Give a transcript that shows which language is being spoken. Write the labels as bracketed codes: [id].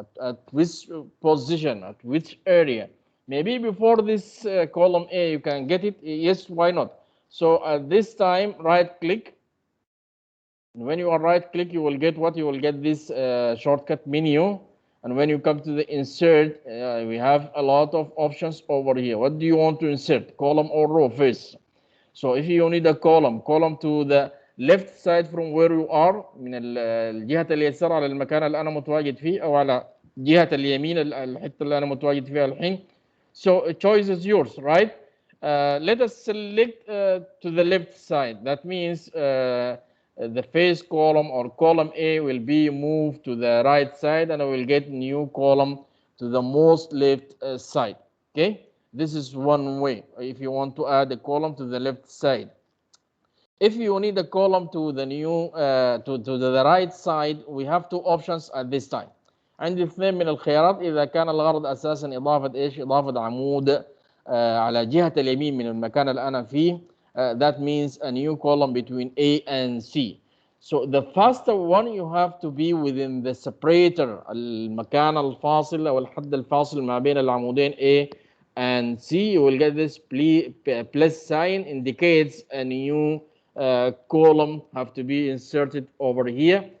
[en] At which position? At which area? Maybe before this column A, you can get it. Yes, why not? So at this time, right click. And when you are right click, you will get what? You will get this shortcut menu. And when you come to the insert, we have a lot of options over here. What do you want to insert? Column or row first? So if you need a column to the left side from where you are, [ar] من الجهة اليسار على المكان اللي أنا متواجد فيه، أو على جهة اليمين الحتة اللي أنا متواجد فيها الحين. [en] So choice is yours, right? Let us select to the left side. That means the first column or column A will be moved to the right side, and I will get new column to the most left side. Okay. This is one way if you want to add a column to the left side. If you need a column to the new to the right side, we have two options at this time. [ar] عندي اثنين من الخيارات إذا كان الغرض أساسا إضافة إيش؟ إضافة عمود على جهة اليمين من المكان اللي أنا فيه. [en] That means a new column between A and C. So the first one you have to be within the separator, [ar] المكان الفاصل أو الحد الفاصل ما بين العمودين [en] A and C. You will get this plus sign indicates a new column have to be inserted over here.